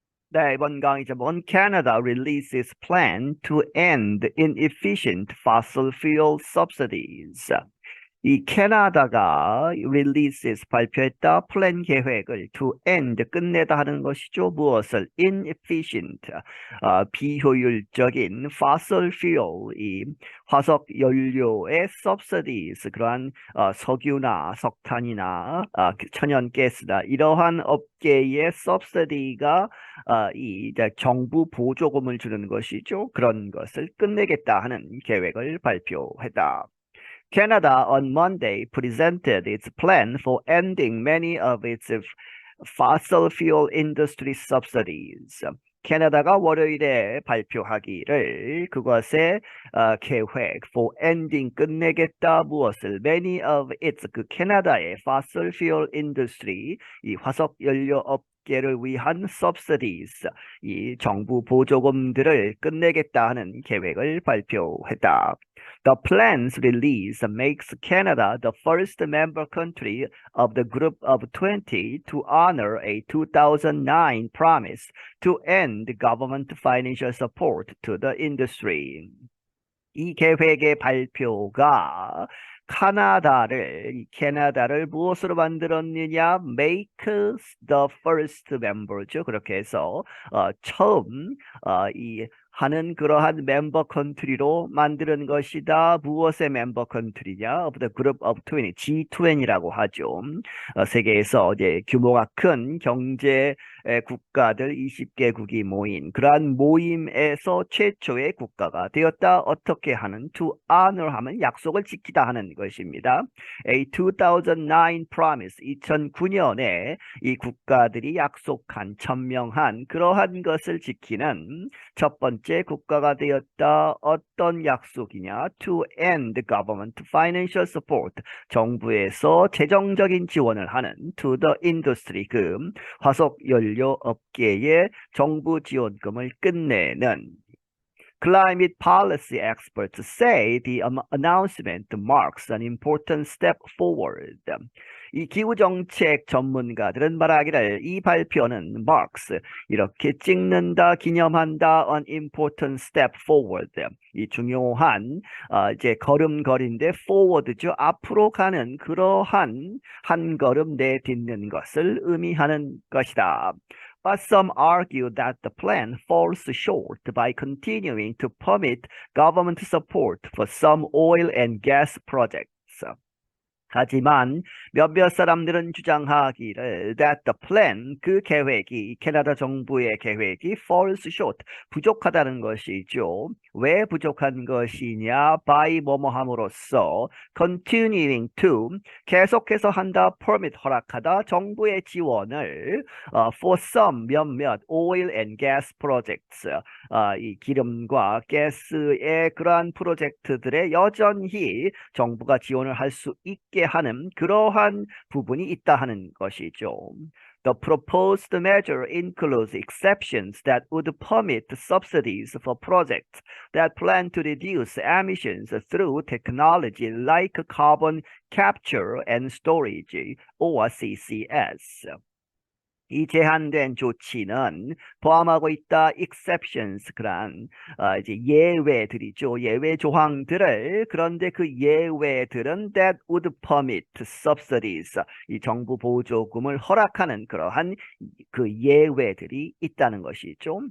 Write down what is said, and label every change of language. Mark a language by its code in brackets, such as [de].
[ko] 네, 이번 강의 제목은 [en] Canada releases plan to end inefficient fossil fuel subsidies. [ko] 이 캐나다가 releases 발표했다 플랜 계획을 [en] to end [ko] 끝내다 하는 것이죠. 무엇을 inefficient 비효율적인 fossil fuel 이 화석 연료의 subsidies 그러한 석유나 석탄이나 천연가스나 이러한 업계의 subsidy가 이 정부 보조금을 주는 것이죠. 그런 것을 끝내겠다 하는 계획을 발표했다. [en] Canada on Monday presented its plan for ending many of its fossil fuel industry subsidies. [ko] 캐나다가 월요일에 발표하기를 그것의 계획 [en] for ending [ko] 끝내겠다 무엇을 [en] many of its [ko] 그 캐나다의 [en] fossil fuel industry [ko] 이 화석 연료 업계를 위한 subsidies 이 정부 보조금들을 끝내겠다 하는 계획을 발표했다. [en] The plan's release makes Canada the first member country of the Group of 20 to honor a 2009 promise to end government financial support to the industry. [ko] 이 계획의 발표가 캐나다를 무엇으로 만들었느냐? [en] Make the first member죠. [ko] 그렇게 해서 처음 이 하는 그러한 멤버 컨트리로 만드는 것이다. 무엇의 멤버 컨트리냐? [en] Of the Group of 20, G20라고 하죠. [ko] 세계에서 이제 규모가 큰 경제 국가들 20개국이 모인 그러한 모임에서 최초의 국가가 되었다. 어떻게 하는? [en] To honor [ko] 하면 약속을 지키다 하는 것입니다. [en] A 2009 promise [ko] 2009년에 이 국가들이 약속한 천명한 그러한 것을 지키는 첫 번째 국가가 되었다. 어떤 약속이냐? [en] To end government financial support [ko] 정부에서 재정적인 지원을 하는 [en] to the industry [ko] 그 화석 연료 업계의 정부 지원금을 끝내는 [en] Climate policy experts say the announcement marks an important step forward. [ko] 이 기후정책 전문가들은 말하기를 이 발표는 marks, 이렇게 찍는다, 기념한다, [en] an important step forward. [ko] 이 중요한 이제 걸음걸이인데 forward죠. 앞으로 가는 그러한 한 걸음 내딛는 것을 의미하는 것이다. [en] But some argue that the plan falls short by continuing to permit government support for some oil and gas projects. [ko] 하지만 몇몇 사람들은 주장하기를 [en] that the plan, [ko] 그 계획이 캐나다 정부의 계획이 [en] falls short, [ko] 부족하다는 것이죠. 왜 부족한 것이냐? by 뭐뭐함으로써 [en] continuing to, [ko] 계속해서 한다, permit, 허락하다, 정부의 지원을 [en] for some, [ko] 몇몇 [en] oil and gas projects, [ko] 이 기름과 가스의 그러한 프로젝트들에 여전히 정부가 지원을 할 수 있게 하는 그러한 부분이 있다 하는 것이죠. [en] The proposed measure includes exceptions that would permit subsidies for projects that plan to reduce emissions through technology like carbon capture and storage, or CCS. [ko] 이 제한된 조치는 포함하고 있다. exceptions, 그런 이제 예외들이죠. 예외 조항들을 그런데 그 예외들은 [en] that would permit subsidies, [ko] 이 정부 보조금을 허락하는 그러한 그 예외들이 있다는 것이죠.